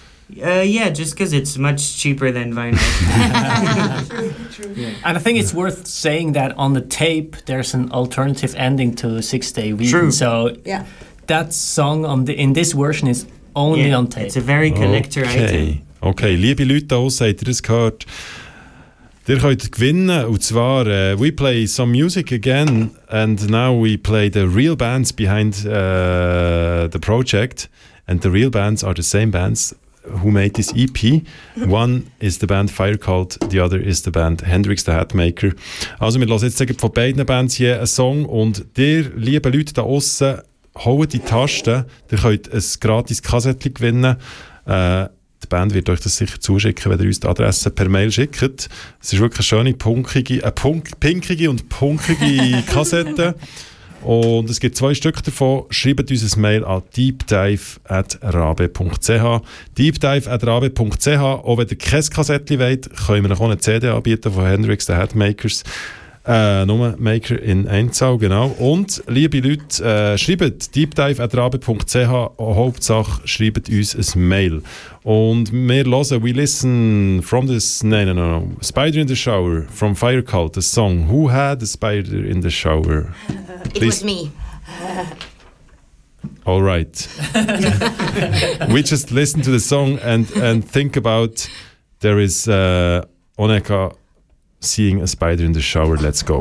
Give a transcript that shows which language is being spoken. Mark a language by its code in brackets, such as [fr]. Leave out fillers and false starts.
[en] Yeah, just because it's much cheaper than vinyl. And I think it's worth saying that on the tape, there's an alternative ending to Six Day Week. True. So that song in this version is only on tape. It's a very collector item. [de] Okay, liebe Leute aus, habt ihr das gehört? Ihr könnt gewinnen, und zwar [en] we play some music again, and now we play the real bands behind the project, and the real bands are the same bands who made this EP. One is the band Fire Cult, the other is the band Hendrix the Hatmaker. [de] Also, wir lassen jetzt von beiden Bands hier einen Song, und ihr, liebe Leute da aussen, holt die Tasten, ihr könnt ein gratis Kassettchen gewinnen. Die Band wird euch das sicher zuschicken, wenn ihr uns die Adresse per Mail schickt. Es ist wirklich eine schöne, pinkige und punkige Kassette. Und es gibt zwei Stück davon. Schreibt uns ein Mail an deepdive@rabe.ch. deepdive@rabe.ch. Auch wenn ihr kein Kassettli wollt, können wir noch eine CD anbieten von Hendrix, den Headmakers. Nur Maker in Einzahl, genau. Und, liebe Leute, schreibt deepdive@rabe.ch. Hauptsache, schreibt uns ein Mail. Und wir hören, [en] we listen from this... No. Spider in the Shower from Fire Cult, the song. Who had a spider in the shower? Please. It was me. All right. We just listen to the song and think about there is Oneka seeing a spider in the shower. Let's go.